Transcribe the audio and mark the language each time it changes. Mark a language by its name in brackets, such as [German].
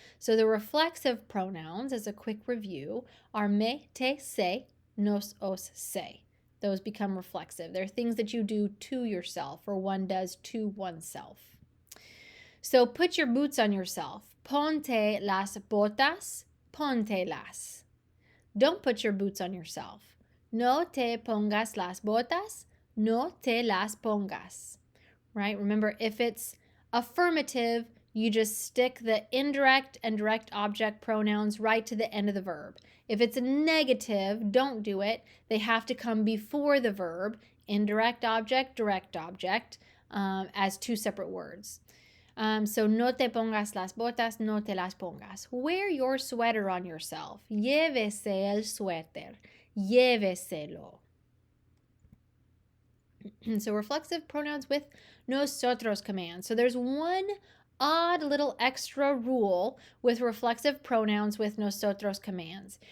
[English] So the reflexive pronouns, as a quick review, are me, te, se, nos, os, se. Those become reflexive. They're things that you do to yourself or one does to oneself. So put your boots on yourself. [Spanish] Ponte las botas, pontelas. [English] Don't put your boots on yourself. [Spanish] No te pongas las botas, no te las pongas. [English] Right? Remember, if it's affirmative, you just stick the indirect and direct object pronouns right to the end of the verb. If it's a negative, don't do it. They have to come before the verb, indirect object, direct object, as two separate words. [Spanish] So no te pongas las botas, no te las pongas. [English] Wear your sweater on yourself. [Spanish] Llévese el suéter. Lléveselo. [English] So reflexive pronouns with nosotros commands. So there's one odd little extra rule with reflexive pronouns with nosotros commands.